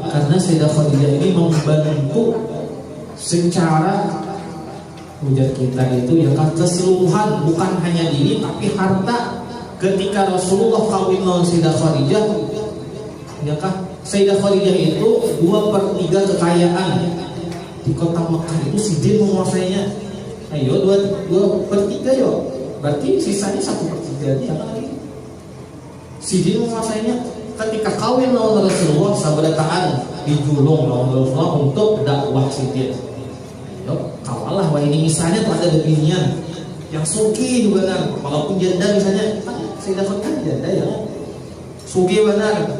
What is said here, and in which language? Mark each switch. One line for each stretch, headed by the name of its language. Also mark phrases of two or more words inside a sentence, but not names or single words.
Indonesian: Karena Sayyidah Khadijah ini membantu secara ujar kita itu ya kan keseluruhan, bukan hanya diri tapi harta. Ketika Rasulullah kawin dengan Sayyidah Khadijah, ya kan Sayyidah Khadijah itu 2/3 kekayaan di kota Mekah itu Sidin menguasainya. Ayo 2/3 yo, berarti sisanya 1/3 dia lagi. Sidin menguasainya.
Banjar: Ketika kawin lawan Rasulullah sabarataan dijulung lawan Rasulullah untuk dakwah Sidin. Ayo kawalah, wah ini misalnya tuh ada beginian yang suki benar, walaupun janda misalnya, Sayyidah Khadijah janda ya, suki benar.